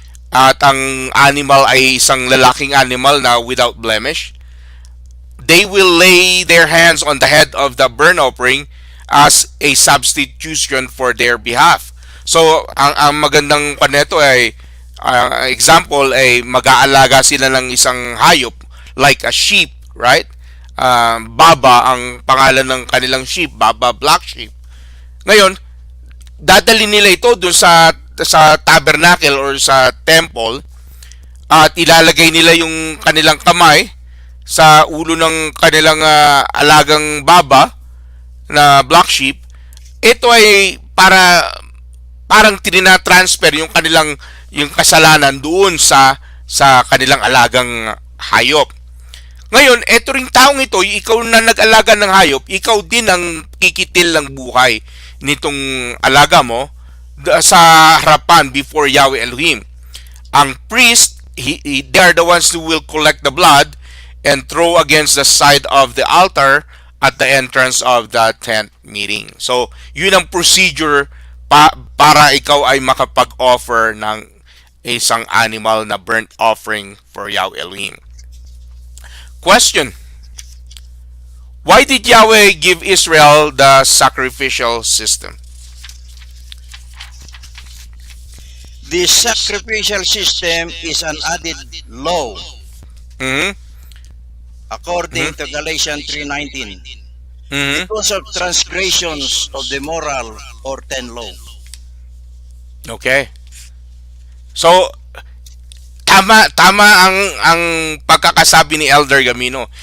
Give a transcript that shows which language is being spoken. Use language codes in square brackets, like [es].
[tl] At ang animal ay isang lalaking animal na [en] without blemish. they will lay their hands on the head of the burnt offering as a substitution for their behalf. [tl] So, ang magandang paneto ay, example ay mag-aalaga sila ng isang hayop [en] like a sheep, right? [tl] Baba ang pangalan ng kanilang sheep, Baba Black Sheep. Ngayon, dadali nila ito dun sa tabernacle or sa temple at ilalagay nila yung kanilang kamay sa ulo ng kanilang alagang baba na black sheep. Ito ay parang transfer yung kasalanan doon sa kanilang alagang hayop. Ngayon, eto ring taong ito, ikaw na nag-alaga ng hayop, ikaw din ang kikitil ng buhay nitong alaga mo sa harapan [en] before [tl] Yahweh Elohim. Ang [en] priest, they are the ones who will collect the blood and throw against the side of the altar at the entrance of the tent meeting. [tl] So, yun ang procedure para ikaw ay makapag-offer ng isang animal na burnt offering for Yahweh Elohim. [en] Question: why did Yahweh give Israel the sacrificial system? The sacrificial system is an added law Mm-hmm. according to Galatians 3:19 Mm-hmm. because of transgressions of the moral or 10 law. Okay. [tl] So, tama ang pagkakasabi ni Elder Gamino.